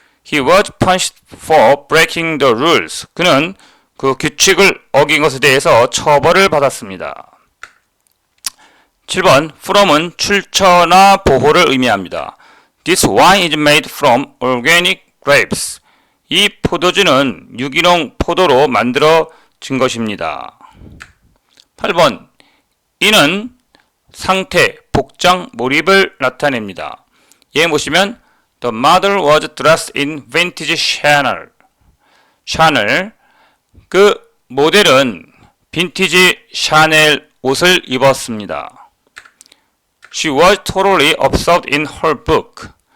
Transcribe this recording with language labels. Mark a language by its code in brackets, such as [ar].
[en] He was punished for breaking the rules. [ko] 그는 그 규칙을 어긴 것에 대해서 처벌을 받았습니다. 7번, from은 출처나 보호를 의미합니다. [en] This wine is made from organic grapes. [ko] 이 포도주는 유기농 포도로 만들어진 것입니다. 8번, 이는 상태, 복장, 몰입을 나타냅니다. 예 보시면 [en] The mother was dressed in vintage Chanel. [ko] 그 모델은 빈티지 샤넬 옷을 입었습니다. [en] She was totally absorbed in her book.